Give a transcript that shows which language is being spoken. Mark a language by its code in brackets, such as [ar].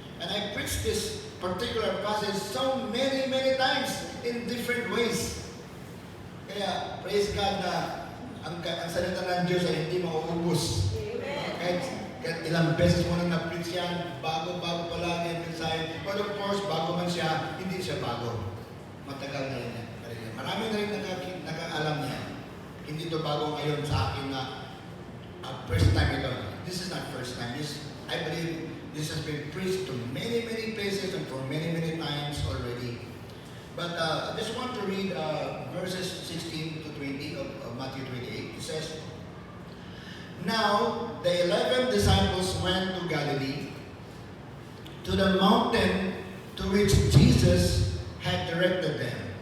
[en] And I preached this particular passage so many times in different ways. [tl] Kaya, praise God na ang salita ng Diyos ay hindi mauubos. Kahit ilang beses mo na na-preach yan, bago palagi ang mensahe. [en] But of course, [tl] bago man siya, hindi siya bago. Matagal na yan. Marami na rin nakaalam niya. Hindi ito bago ngayon sa akin na first time ito. [en] This is not first time. I believe this has been preached to many places and for many times already. But I just want to read verses 16 to 20 of Matthew 28. It says, "Now the 11 disciples went to Galilee, to the mountain to which Jesus had directed them.